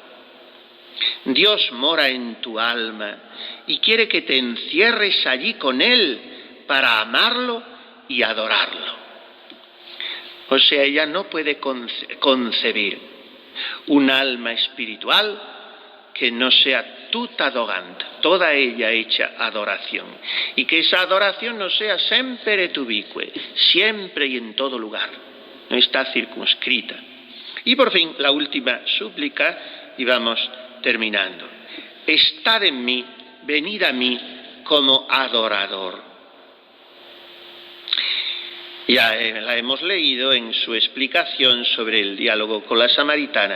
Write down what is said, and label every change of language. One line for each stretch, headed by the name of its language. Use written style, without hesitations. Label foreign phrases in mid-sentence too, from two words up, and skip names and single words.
Spanish: Dios mora en tu alma y quiere que te encierres allí con él para amarlo y adorarlo. O sea, ella no puede concebir un alma espiritual que no sea
Latin: tutta adorant,
Spanish: toda ella hecha adoración, y que esa adoración no sea
Latin: sempre et ubique,
Spanish: siempre y en todo lugar, no está circunscrita. Y por fin, la última súplica, y vamos terminando: estad en mí, venid a mí como adorador. Ya la hemos leído en su explicación sobre el diálogo con la samaritana.